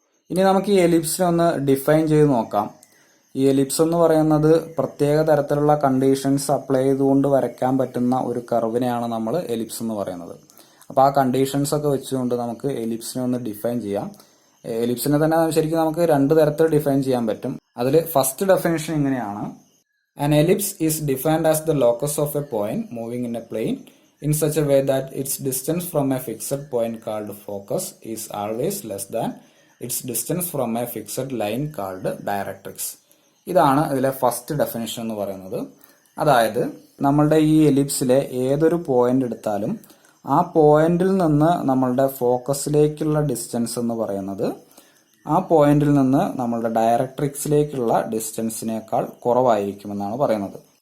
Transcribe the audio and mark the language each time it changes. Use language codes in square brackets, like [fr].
[ml] ഇനി നമുക്ക് ഈ എലിപ്സിനെ ഒന്ന് ഡിഫൈൻ ചെയ്ത് നോക്കാം. ഈ എലിപ്സ് എന്ന് പറയുന്നത് പ്രത്യേക തരത്തിലുള്ള കണ്ടീഷൻസ് അപ്ലൈ ചെയ്തുകൊണ്ട് വരയ്ക്കാൻ പറ്റുന്ന ഒരു കർവിനെയാണ് നമ്മൾ എലിപ്സ് എന്ന് പറയുന്നത്. അപ്പോൾ ആ കണ്ടീഷൻസ് ഒക്കെ വെച്ചുകൊണ്ട് നമുക്ക് എലിപ്സിനെ ഒന്ന് ഡിഫൈൻ ചെയ്യാം. എലിപ്സിനെ തന്നെ ശരിക്കും നമുക്ക് രണ്ട് തരത്തിൽ ഡിഫൈൻ ചെയ്യാൻ പറ്റും. അതിൽ ഫസ്റ്റ് ഡെഫിനിഷൻ ഇങ്ങനെയാണ്: [en] An ellipse is defined as the locus of a point moving in a plane in such a way that its distance from a fixed point called focus is always less than its distance from a fixed line called directrix. [ml] ഇതാണ് ഇതിലെ first definition എന്ന് പറയുന്നത്. അതായത് നമ്മളുടെ ഈ എലിപ്സിലെ ഏതൊരു point എടുത്താലും ആ പോയിന്റിൽ നിന്ന് നമ്മളുടെ ഫോക്കസിലേക്കുള്ള ഡിസ്റ്റൻസ് എന്ന് പറയുന്നത് ആ പോയിന്റിൽ നിന്ന് നമ്മളുടെ ഡയറക്ട്രിക്സിലേക്കുള്ള ഡിസ്റ്റൻസിനേക്കാൾ കുറവായിരിക്കുമെന്നാണ് പറയുന്നത്.